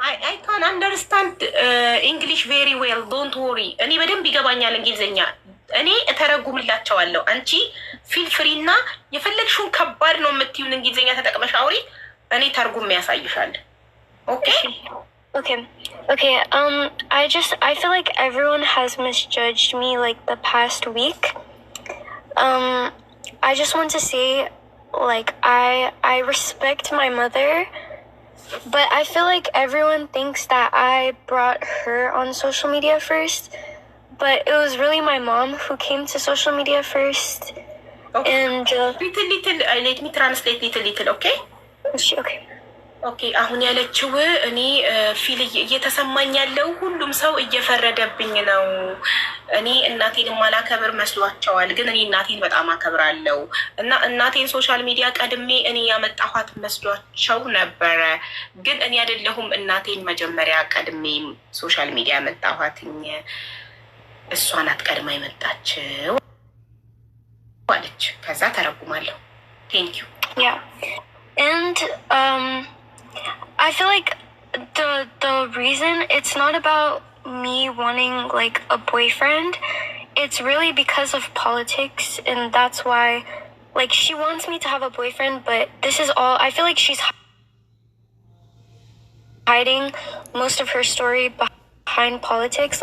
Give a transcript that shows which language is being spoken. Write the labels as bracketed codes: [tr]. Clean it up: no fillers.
[en] I can understand English very well. Don't worry. [am] እኔ በደንብ ይገባኛል እንግሊዝኛ። እኔ እተረጉምላቸዋለሁ። አንቺ [en] ፊል ፍሪ [am] እና የፈለግሽውን ከባድ ነው የምትይውን እንግሊዝኛ ተጠቅመሽ አውሪ። እኔ ተርጉም ያሳይሻል። [en] Okay. I feel like everyone has misjudged me like the past week. I just want to say, like, I respect my mother, but I feel like everyone thinks that I brought her on social media first, but it was really my mom who came to social media first. Okay. And little let me translate little, okay? Okay. [am] ኦኬ አሁን ያለችው እኔ ፊል እየተሰማኝ ያለው ሁሉም ሰው እየፈረደብኝ ነው። እኔ እናቴን ማላከብር መስሏቸዋል፣ ግን እኔ እናቴን በጣም አከብራለሁ እና እናቴን ሶሻል ሚዲያ ቀድሜ እኔ ያመጣኋት መስሏቸው ነበረ። ግን እኔ አይደለሁም እናቴን መጀመሪያ ቀድሜ ሶሻል ሚዲያ ያመጣኋትኝ፣ እሷ ናት ቀድማ የመጣችው አለች። ከዛ ተረጉማለሁ። [en] ቴንክ ዩ ያ and I feel like the reason it's not about me wanting like a boyfriend. It's really because of politics, and that's why like she wants me to have a boyfriend, but this is all I feel like she's hiding most of her story behind politics.